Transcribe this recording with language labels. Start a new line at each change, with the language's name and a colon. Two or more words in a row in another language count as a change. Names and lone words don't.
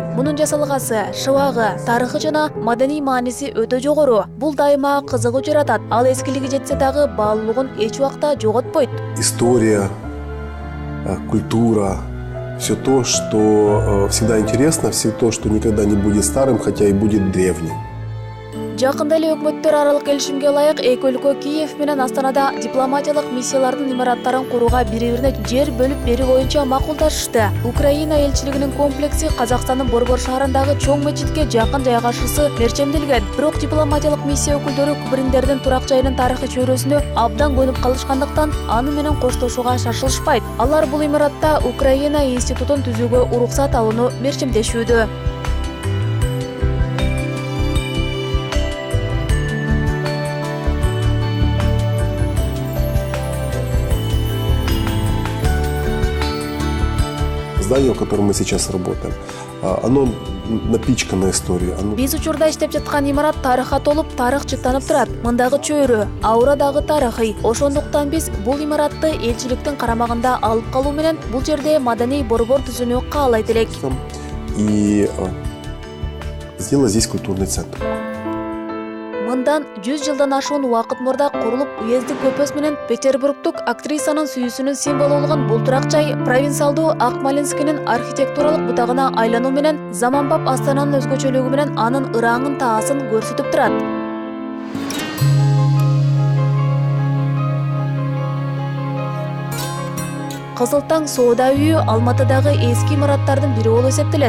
Kyrgyz: Мунун жасалгасы, шыбагы, тарыхы жана маданий мааниси өтө жогору. Бул дайыма кызыгуу жаратат. Ал эскилиги жетсе дагы баалуулугун эч убакта жоготпойт.
Russian: История, культура, все то, что всегда интересно, все то, что никогда не будет старым, хотя и будет древним.
Kyrgyz: Жакында эле өкмөттөр аралык келишимге ылайык эки өлкө Киев менен Астанада дипломатиялык миссиялардын имараттарын курууга бири-бирине жер бөлүп берүү боюнча макулдашышты. Украина элчилигинин комплекси Казакстандын Борбор шаарындагы чоң мечитке жакын жайгашуусу мерчемделген. Бирок дипломатиялык миссия өкүлдөрү Кубриндердин турак жайынын тарыхый чөйрөсүнө абдан көнүп калышкандыктан аны менен коштошууга шашылышпайт. Алар бул имаратта Украина институтун түзүүгө уруксат алууну мерчемдешүүдө.
Russian: Здание, в котором мы сейчас работаем, оно напичкано историей.
Kyrgyz: Биз учурда иштеп жаткан имарат тарыхка толуп, тарых чыттанып турат. Мындагы чөйрө, аура дагы тарыхый. Ошондуктан биз бул имаратты элчиликтин карамагында алып калуу менен бул жерде маданий борбор түзүүнү каалайт элек.
Russian: И сделать здесь культурный центр.
Kyrgyz: Мындан 100 жылдан ашуун убакыт мурда курулуп, уездик көпөс менен Петербургдук актрисанын сүйүүсүнүн символу болгон бул турак жай провинциалдуу Акмолинскинин архитектуралык бутагына айлануу менен заманбап астананын өзгөчөлүгү менен анын ыраңын таасын көрсөтүп турат. Кызыл таң соода үйү Алматыдагы эски имараттардын бири болуп эсептелет.